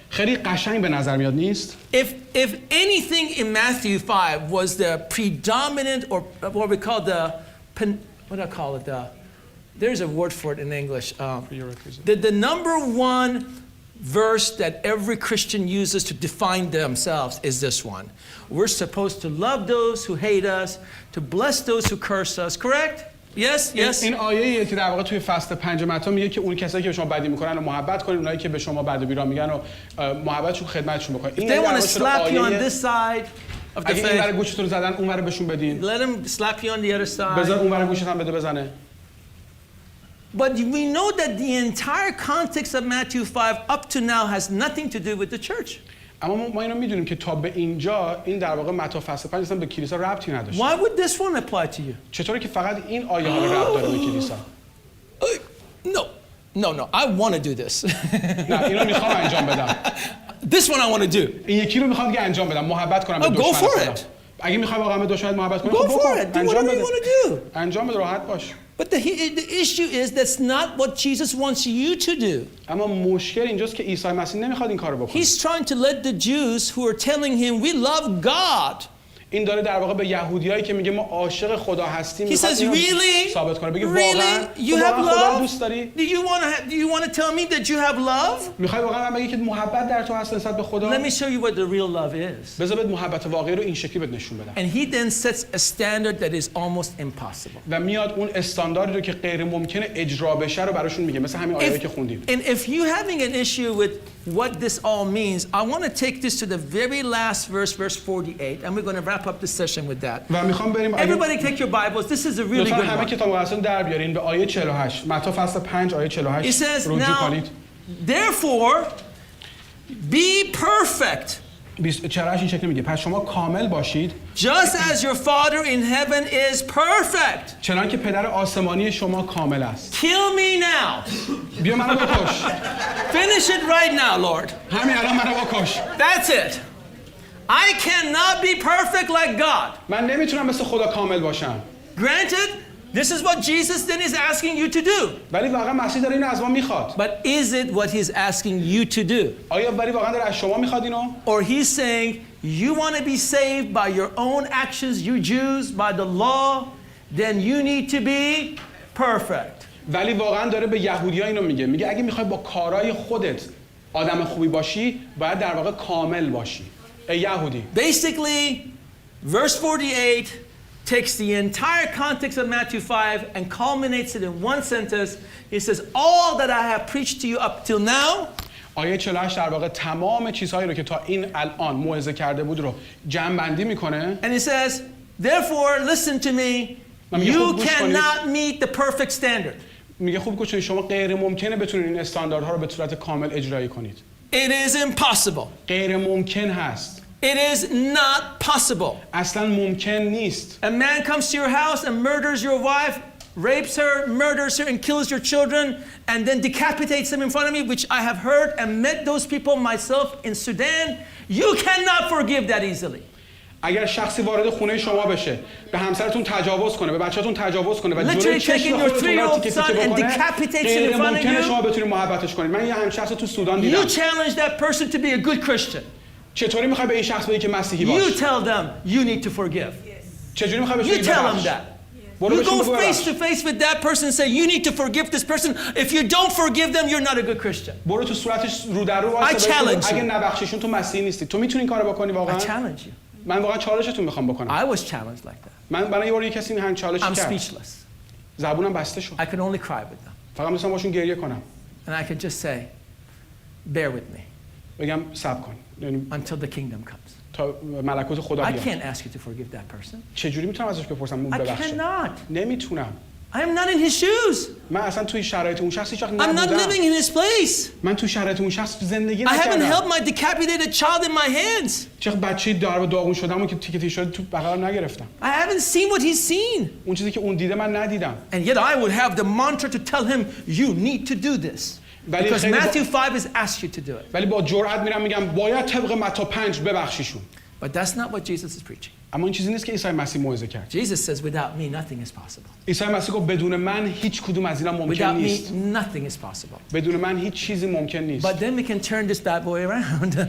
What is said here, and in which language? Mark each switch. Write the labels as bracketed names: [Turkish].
[Persian] خیلی قشنگ به نظر میاد نیست؟ [English] If anything in Matthew 5 was the predominant or what we call what do I call it? There's a word for it in English. The number one verse that every Christian uses to define themselves is this one. We're supposed to love those who hate us, to bless those who curse us, correct? Yes. [Persian] این آیه‌ای که در واقع توی فصل 5 متی میگه که اون کسایی که به شما بدی میکنن رو محبت کنید، اونایی که به شما بد و بیران میگن رو محبتشون خدمتشون بکنید. [English] If they want to slap you on this side of the face. [Persian] اگه این گوشتون رو زدن اون ور بهشون بدین. [English] Let them slap you on the other side. [Persian] بذار اون ور گوشت هم بزنه. [English] But we know that the entire context of Matthew 5 up to now has nothing to do with the church. [Persian] اما ما اینو میدونیم که تا به اینجا این در واقع متی فصل 5 اصلا به کلیسا ربطی نداشت. [English] Why would this one apply to you? [Persian] چطوره که فقط این آیه ها ربط داره به کلیسا؟ [English] No. I want to do this. [Persian] نه اینو میخوام انجام بدم. [English] This one I want to do. [Persian] این یکی رو میخوام که انجام بدم، محبت کنم به دشمن خودم. اگه میخوای واقعا به دشمن محبت کنی، [English] go for it. Do whatever you want to do. [Persian] انجام بده، راحت باش. [English] But the issue is that's not what Jesus wants you to do. [Persian] اما مشکل اینجاست که عیسی مسیح نمیخواد این کارو بکنه. [English] He's trying to let the Jews who are telling him we love God. [Persian] این داره در واقع به یهودیایی که میگه ما عاشق خدا هستیم میخواد ثابت کنه. بگه واقعا خدا رو دوست داری؟ [English] Do you want to tell me that you have love? [Persian] میخوای واقعا من بگی که محبت در تو هست نسبت به خدا؟ [English] Let me show you what the real love is. [Persian] بذار بهت محبت واقعی رو این شکلی بهت نشون بدم. [English] And he then sets a standard that is almost impossible. [Persian] و میاد اون استانداردی رو که غیر ممکنه اجرا بشه رو براشون میگه، مثل همین آیه‌ای که خوندیم. [English] And if you having an issue with what this all means, I want to take this to the very last verse 48, and we're going to wrap up the session with that. Everybody take your Bibles. This is a really good one. [Persian] همه کتاب مقدساتون در بیارین به آیه 48. متی فصل 5 آیه 48 رجوع کنید. [English] Therefore, Be perfect. [Persian] 48 این شکلی میگه پس شما کامل باشید [English] Just as your Father in heaven is perfect. [Persian] چنان که پدر آسمانی شما کامل است. [English] Kill me now. [Persian] بیا منو بکش. [English] Finish it right now, Lord. [Persian] همین الان منو بکش. [English] That's it. I cannot be perfect like God. [Persian] من نمیتونم مثل خدا کامل باشم. [English] Granted, this is what Jesus then is asking you to do. [Persian] ولی واقعا مسیح داره اینو از ما میخواد. [English] But is it what he's asking you to do? [Persian] آیا ولی واقعا داره از شما میخواد اینو؟ [English] Or he's saying you want to be saved by your own actions, you Jews, by the law, then you need to be perfect. [Persian] ولی واقعا داره به یهودی‌ها اینو میگه اگه میخوای با کارهای خودت آدم خوبی باشی باید در واقع کامل باشی. ای یهودی. [English] Basically, verse 48 takes the entire context of Matthew 5 and culminates it in one sentence. He says, all that I have preached to you up till now. [Persian] آیه 48 در واقع تمام چیزهایی رو که تا این الان موعظه کرده بود رو جمع بندی میکنه. [English] And he says, therefore, listen to me. You cannot meet the perfect standard. [Persian] میگه خوب گوش کنید شما غیر ممکنه بتونید این استانداردها رو به صورت کامل اجرایی کنید. [English] It is impossible. [Persian] غیر ممکن هست. [English] It is not possible. [Persian] اصلا ممکن نیست. [English] A man comes to your house and murders your wife, rapes her, murders her, and kills your children, and then decapitates them in front of me, which I have heard and met those people myself in Sudan. You cannot forgive that easily. [Persian] اگر شخصی وارد خونه شما بشه، به همسرتون تجاوز کنه، به بچه‌تون تجاوز کنه و جلوی چشم خودتون رو تیکه تیکه بکنه، غیر ممکنه شما بتونید محبتش کنید. من یه همین شخص رو تو سودان دیدم. [English] You challenge that person to be a good Christian. [Persian] چطوری میخوای به این شخص بگی که مسیحی باش؟ [English] You tell them you need to forgive. [Persian] چجوری میخوای بهش [English] You [Persian] بگی [English] tell them [Persian] ببخش؟ [English] that. You go face to face with that person and say you need to forgive this person. If you don't forgive them, you're not a good Christian. [Persian] برو تو صورتش رو در رو وایسا اگه نبخشیشون تو مسیحی نیستی. تو میتونی این کارو بکنی واقعا؟ [English] I challenge you. [Persian] من واقعا چالشتون میخوام بکنم. [English] I was challenged like that. [Persian] من برای یه بار یه کسی همین چالش کرد. [English] I'm speechless. [Persian] زبونم بسته شد. [English] I could only cry with them. [Persian] فقط میتونم باشون گریه کنم. [English] And I could just say, bear with me. [Persian] بگم صبر کن. [English] Until the kingdom comes. [Persian] تا ملکوت خدا [English] I [Persian] بیاد. [English] can't ask you to forgive that person. [Persian] چجوری میتونم ازش بپرسم اون [English] I [Persian] ببخشه؟ [English] cannot. [Persian] نمیتونم. [English] I am not in his shoes. [Persian] من اصلا توی شرایط اون شخص هیچ وقت [English] I'm not [Persian] نبودم. [English] living in his place. [Persian] من توی شرایط اون شخص زندگی [English] I haven't [Persian] نکردم. [English] held my decapitated child in my hands. [Persian] چه بچه‌ای دار و داغون شدم و که تیکه تیکه شده تو بغلم نگرفتم. [English] I haven't seen what he's seen. [Persian] اون چیزی که اون دیده من ندیدم. [English] And yet I would have the mantra to tell him, you need to do this. Because Matthew 5 has asked you to do it. [Persian] ولی با جرأت میرم میگم باید طبق متی 5 ببخشیشون. [English] But that's not what Jesus is preaching. [Persian] اما این چیزی نیست که عیسی مسیح موعظه کرد. [English] Jesus says, without me, nothing is possible. [Persian] عیسی مسیح گفت بدون من هیچ کدوم از اینا ممکن [English] Without me, [Persian] نیست. [English] nothing is possible. [Persian] بدون من هیچ چیزی ممکن نیست. [English] But then we can turn this bad boy around.